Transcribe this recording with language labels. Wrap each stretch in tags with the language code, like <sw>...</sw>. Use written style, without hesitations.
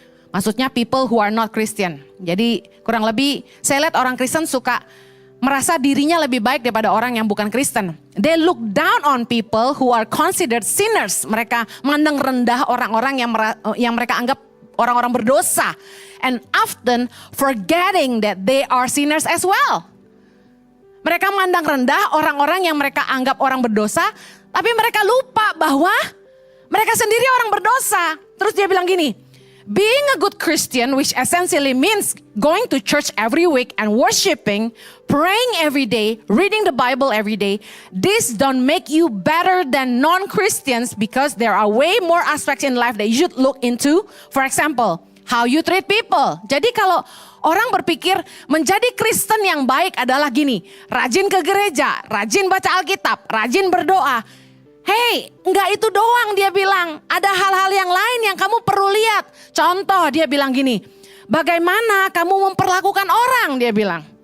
<id>Maksudnya</id> <en>people who are not Christian.</en> <id>Jadi kurang lebih saya lihat orang Kristen suka merasa dirinya lebih baik daripada orang yang bukan Kristen.</id> <en>They look down on people who are considered sinners.</en> <id>Mereka mandang rendah orang-orang yang mereka anggap orang-orang berdosa.</id> <en>And often forgetting that they are sinners as well.</en> <id>Mereka mandang rendah orang-orang yang mereka anggap orang berdosa, tapi mereka lupa bahwa mereka sendiri orang berdosa. Terus dia bilang gini,</id> <en>being a good Christian, which essentially means going to church every week and worshiping, praying every day, reading the Bible every day, this don't make you better than non-Christians because there are way more aspects in life that you should look into. For example, how you treat people.</en> <id>Jadi kalau orang berpikir menjadi Kristen yang baik adalah gini, rajin ke gereja, rajin baca Alkitab, rajin berdoa. Hey, enggak itu doang dia bilang. Ada hal-hal yang lain yang kamu perlu lihat. Contoh dia bilang gini, bagaimana kamu memperlakukan orang, dia bilang.</id>